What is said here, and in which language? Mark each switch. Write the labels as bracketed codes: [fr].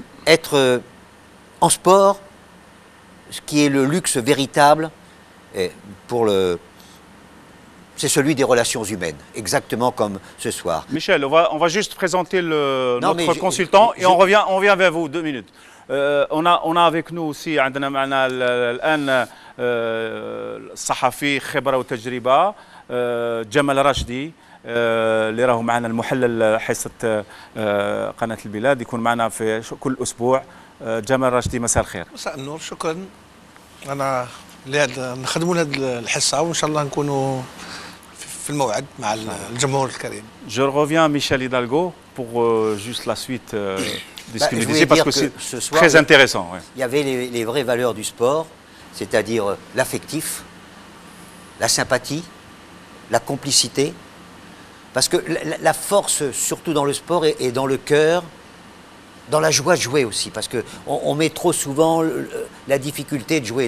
[fr] Être en sport, ce qui est le luxe véritable pour c'est celui des relations humaines, exactement comme ce soir. Michel, on va juste présenter notre consultant et on revient vers vous 2 minutes. On a avec nous aussi [ar] عندنا معنا الآن الصحفي خبرة وتجربة جمال راشدي، اللي راهو معنا المحلل حصة قناة البلاد، يكون معنا في كل أسبوع. جمال راشدي، مساء الخير. مساء النور، شكرا. أنا نخدموا هذه الحصة وإن شاء الله نكونوا في الموعد مع الجمهور الكريم. [fr] Je reviens Michel Hidalgo pour juste la suite de ce que vous disiez, parce que c'est très intéressant. Il y avait les vraies valeurs du sport, c'est-à-dire l'affectif, la sympathie, la complicité, parce que la force, surtout dans le sport, est dans le cœur, dans la joie de jouer aussi, parce qu'on met trop souvent la difficulté de jouer.